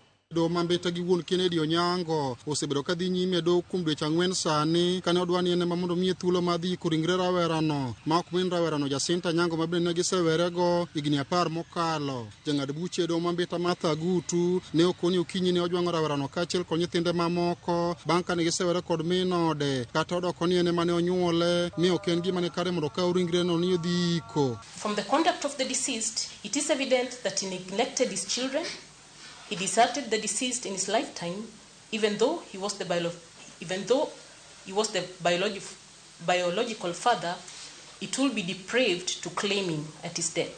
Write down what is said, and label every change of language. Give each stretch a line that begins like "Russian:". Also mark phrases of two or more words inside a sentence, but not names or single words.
Luo (Kenya and Tanzania): Doho ma Mbita gi wuon Kennedy Onyango osebedo ka dhi nyime Doho kuom dweche 4 sani kane odwani en ema mondo miye thuolo mar dhi koringre rawerano ma ok min rawerano Jocinta Nyango ma bende ne gisewerego higni 10 mokalo. Jang'ad buche Doho ma Mbita Martha Gutu ne okoni Okinyi ne ojwang'o rawerano kaachiel kod nyithinde mamoko bang' kane gisewere kod min ode kata odoko ni en ema ne onyuole mi ok en gima ne kare mondo kaw ringreno ni odhi iko.
English: From the conduct of the deceased, it is evident that he neglected his children. He deserted the deceased in his lifetime, even though he was the biological father. It will be depraved to claim him at his death.